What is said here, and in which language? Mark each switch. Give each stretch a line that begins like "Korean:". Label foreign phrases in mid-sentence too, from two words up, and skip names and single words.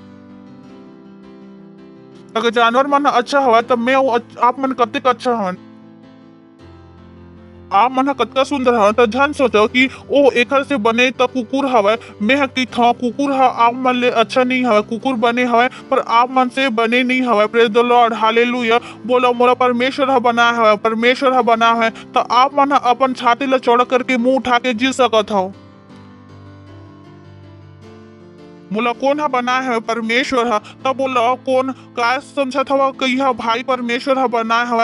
Chhattisgarhi: अगर जानवर मन ह अच्छा हवे त मैं आप मन कतेक अच्छा हवन। आप मन ह कतका सुंदर हवन। त झन सोचो कि ओ एकर से बने त कुकुर हवे। मैं ह कहित हव कुकुर ह आप मन ले अच्छा नहीं हवे। कुकुर बने हवे पर आप मन से बने नहीं हवे।
English: Praise the Lord. हालेलुया।
Chhattisgarhi: बोला मोला परमेश्वर ह बनाए हवे। परमेश्वर ह बनाए हवे त आप मन ह अपन छाती ला चौड़ा करके मुंह उठा के जी सकत हव। मोला कौन ह बनाए हवे? परमेश्वर ह। तब बोला कौन काय समझत हवा कि यह भाई परमेश्वर ह बनाए हवे?